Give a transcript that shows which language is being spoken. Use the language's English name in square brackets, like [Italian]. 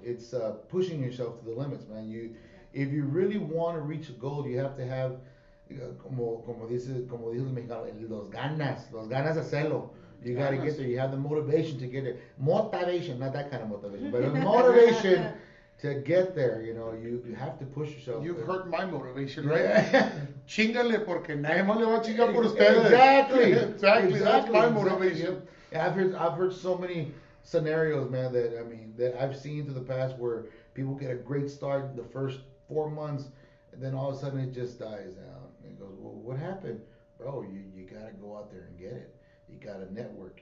[English] It's pushing yourself to the limits, man. If you really want to reach a goal, you have to have, [Spanish] como dice el mexicano, los ganas de hacerlo. [English] You got to get there. You have the motivation to get there. Motivation, not that kind of motivation, but motivation to get there. You have to push yourself. You've there. hurt my motivation, right? Yeah. [Spanish] Chingale porque nadie más le va a chingar por ustedes. [English] Exactly. Exactly. That's my Exactly. motivation. Yeah, I've heard so many scenarios, man, that I've seen to the past where people get a great start in the first 4 months, and then all of a sudden it just dies down. And it goes, well, what happened, bro? You gotta go out there and get it. You gotta network.